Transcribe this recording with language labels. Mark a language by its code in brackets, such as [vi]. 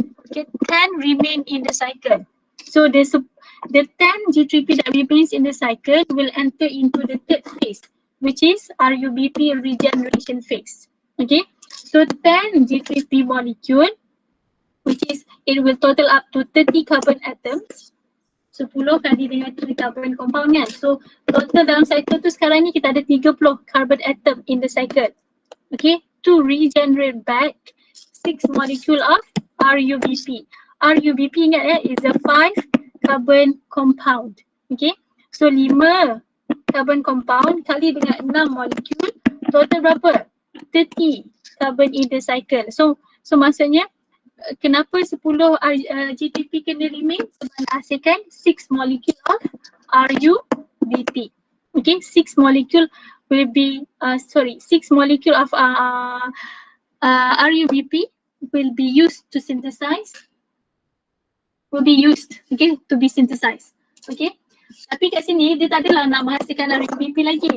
[en] Okay, 10 remain in the cycle. So the 10 G3P that remains in the cycle will enter into the third phase, which is RUBP regeneration phase. Okay, so 10 G3P molecule, which is it will total up to 30 carbon atoms. [ms] 10 kali dengan 3 carbon compound kan. So total dalam cycle tu sekarang ni kita ada 30 carbon atom [en] in the cycle. Okay, to regenerate back 6 molecule of RUBP. RUBP [ms] ingat [en] is a 5 carbon compound. Okay, so 5 carbon compound [ms] kali dengan [en] 6 molecule, total [ms] berapa? [en] 30 carbon in the cycle. So [ms] maksudnya kenapa [en] 10 GTP [ms] kena [en] remain? [ms] Sebab hasilkan 6 molecule of RUBP. [en] Okay, 6 molecule will be 6 molecule of RUBP will be used to synthesize, okay, to be synthesized. [ms] Okay, tapi kat sini dia tak adalah nak menghasilkan RUBP lagi.